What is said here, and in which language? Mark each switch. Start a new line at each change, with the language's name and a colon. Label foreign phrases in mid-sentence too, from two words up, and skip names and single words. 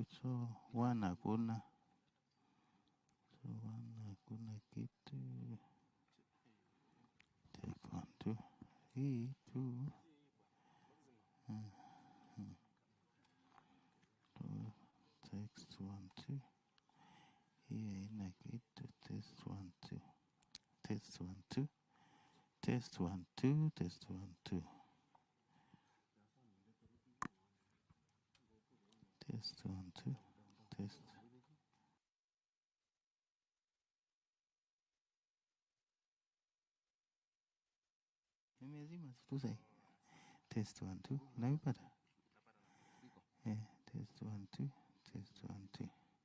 Swahili: So 1 hakuna. So 1 hakuna kitu.
English: Check 1 2. Hii 2. Text 1 2.
Swahili: Hii haina kitu.
English: Test 1 2. Test 1 2. Test 1 2. Test 1 2. Test 1 2. Test.
Swahili: Nimezima tu sasa.
English: Test 1 2. Unaipata? Test 1 2. Test 1 2.